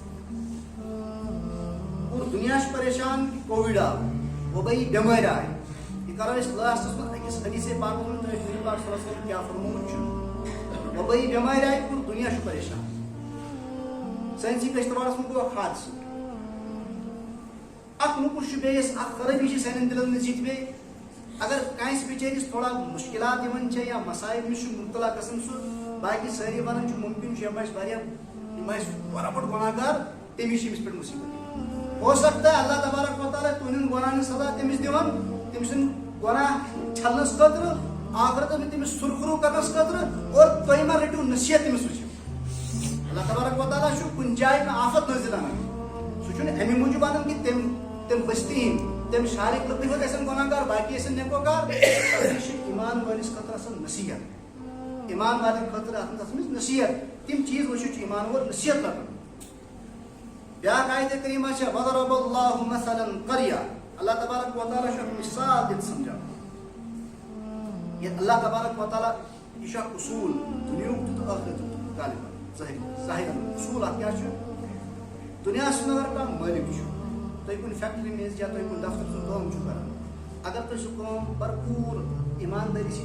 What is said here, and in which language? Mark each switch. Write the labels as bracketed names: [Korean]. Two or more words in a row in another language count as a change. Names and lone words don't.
[Kashmiri] پوٗرٕ دُنیا چھُ پریشان کہ کووِڈ آو وبٲیی بٮ۪مٲرۍ آیہِ یہ کرو أسۍ لاسٹس منٛز أکِس حدیثے پاکس منٛز تۄہہِ نبی پاک [Arabic] صلی اللہ علیہ وسلم [Kashmiri] کیٛاہ فرمومُت چھُ وبٲیی بٮ۪مٲرۍ آیہِ پوٗرٕ دُنیا چھُ پریشان سٲنِسٕے کشتٕواڑس منٛز گوٚو اکھ حادثہٕ اکھ موٚکُر چھُ بیٚیِس اکھ خرٲبی چھِ سانٮ۪ن دِلن منٛز یہِ تہِ بیٚیہِ اگر کٲنٛسہِ بِچٲرِس تھوڑا مُشکلات یِوان چھِ یا مسایب نِش چھُ مُبتلا گژھان سُہ باقٕے سٲری ونان چھِ ممکن چھُ یِم ٲسۍ واریاہ یِم ٲسۍ واریاہ بوٚڑ گۄناہ گار تٔمِس چھِ أمِس پٮ۪ٹھ مُصیبت [Urdu] ہو سکتا ہے [Kashmiri] اللہ تبارک و تعالیٰ تُہنٛدٮ۪ن گۄناہن ہٕنٛز سزا تٔمِس دِوان تٔمۍ سُنٛد گۄناہ چھلنس خٲطرٕ آخرتس منٛز تٔمِس سُرخروٗ کرنس خٲطرٕ اور تُہۍ ما رٔٹِو نصیحت تٔمِس وٕچھِو اللہ تبارک و تعالیٰ چھُ کُنہِ جایہِ کانٛہہ آفت نٲزِل انان سُہ چھُنہٕ اَمہِ موٗجوٗب انان کہ تِم بستی ہٕنٛدۍ تِم شہرٕکۍ لُکھ یوت ٲسِن گۄناہ گار باقٕے ٲسِن نیک وکار یہِ چھِ ایمان وٲلِس خٲطرٕ آسان نصیحت ایمان والٮ۪ن خٲطرٕ آسان تتھ منٛز نصیحت تِم چیٖز وٕچھِتھ چھُ ایمان وول نصیحت لگان بیاکھ آیت کریمہ چھِ [Arabic] وضرب اللہ مثلا قریہ [Kashmiri] اللہ تبارک و تعالیٰ چھُ اکھ مثال دِتھ سمجھاوان یتھ اللہ تبارک و تعالیٰ یہ چھُ اکھ اصوٗل دُنیہُک تہِ تہٕ ٲخرتُک تہِ غالباً ظٲہِرن اصوٗل اکھ کیاہ چھُ دُنیاہس منٛز اگر کانٛہہ مٲلِک چھُ تُہۍ کُنہِ فیکٹری منٛز یا تُہۍ کُنہِ دفترس منٛز کٲم چھِو کران اگر تُہۍ سُہ کٲم بھرپوٗر ایماندٲری سۭتۍ